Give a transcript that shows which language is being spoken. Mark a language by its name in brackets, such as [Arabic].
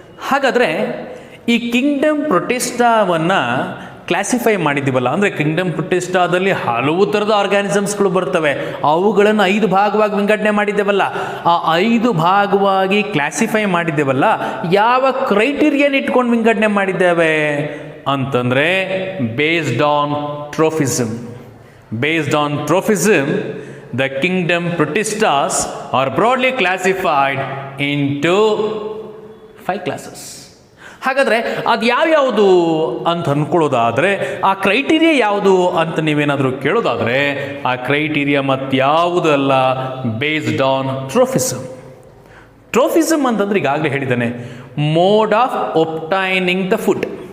[Kannada] ಹಾಗಾದರೆ ಈ Kingdom ಪ್ರೊಟಿಸ್ಟಾವನ್ನು classify ಮಾಡಿದ್ದೀವಲ್ಲ, ಅಂದರೆ ಕಿಂಗ್ಡಮ್ ಪ್ರೊಟಿಸ್ಟಾದಲ್ಲಿ ಹಲವು ಥರದ ಆರ್ಗ್ಯಾನಿಸಮ್ಸ್ಗಳು ಬರ್ತವೆ. ಅವುಗಳನ್ನು 5 ಭಾಗವಾಗಿ ವಿಂಗಡಣೆ ಮಾಡಿದ್ದೇವಲ್ಲ, ಆ 5 ಭಾಗವಾಗಿ ಕ್ಲಾಸಿಫೈ ಮಾಡಿದ್ದೇವಲ್ಲ, ಯಾವ ಕ್ರೈಟೀರಿಯನ್ ಇಟ್ಕೊಂಡು ವಿಂಗಡಣೆ ಮಾಡಿದ್ದೇವೆ ಅಂತಂದರೆ [English] Based on trophism. Based on trophism, the kingdom Protistas are broadly classified into 5 classes. [Kannada] ಹಾಗಾದರೆ ಅದು ಯಾವ್ಯಾವುದು ಅಂತ ಅಂದ್ಕೊಳ್ಳೋದಾದರೆ ಆ ಕ್ರೈಟೀರಿಯಾ ಯಾವುದು ಅಂತ ನೀವೇನಾದರೂ ಕೇಳೋದಾದರೆ ಆ ಕ್ರೈಟೀರಿಯಾ ಮತ್ಯಾವುದಲ್ಲ, [English] Based on trophism. Trophism [Kannada] ಅಂತಂದ್ರೆ ಈಗಾಗಲೇ ಹೇಳಿದ್ದಾನೆ [English] Mode of obtaining the food.